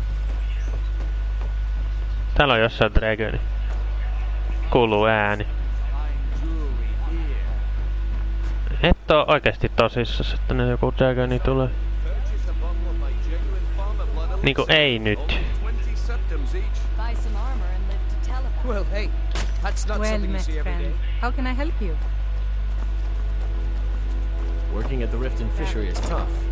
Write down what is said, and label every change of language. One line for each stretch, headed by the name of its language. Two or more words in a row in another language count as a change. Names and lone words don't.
Finnish: Täällä on jossain dragoni. Kuuluu ääni. Et oo oikeesti tosissas, että ne joku dragoni tulee. Niinku ei nyt.
English: Well, met friend. How can I help you? Working at the Riften fishery is tough.